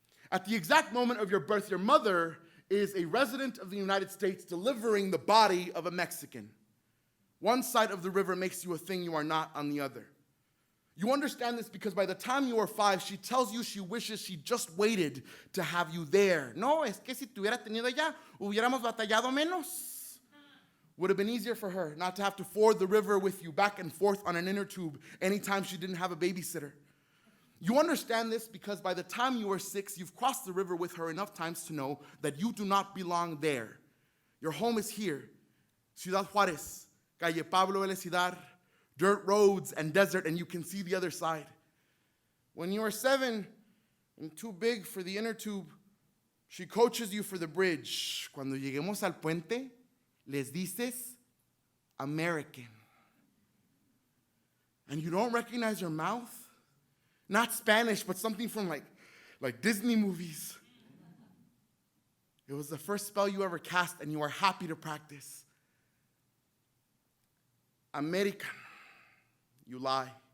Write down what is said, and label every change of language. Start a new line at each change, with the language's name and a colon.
English: At the exact moment of your birth, your mother is a resident of the United States delivering the body of a Mexican. One side of the river makes you a thing you are not on the other. You understand this because by the time you are 5, she tells you she wishes she just waited to have you there.
Spanish: No, es que si te hubiera tenido allá, hubiéramos batallado menos.
English: Would have been easier for her not to have to ford the river with you back and forth on an inner tube anytime she didn't have a babysitter. You understand this because by the time you are 6, you've crossed the river with her enough times to know that you do not belong there. Your home is here, Ciudad Juarez, Calle Pablo Elecidar, dirt roads and desert, and you can see the other side. When you are 7 and too big for the inner tube, she coaches you for the bridge.
Spanish: Cuando lleguemos al puente, les dices American.
English: And you don't recognize her mouth? Not Spanish, but something from like Disney movies. It was the first spell you ever cast, and you are happy to practice. American. You lie.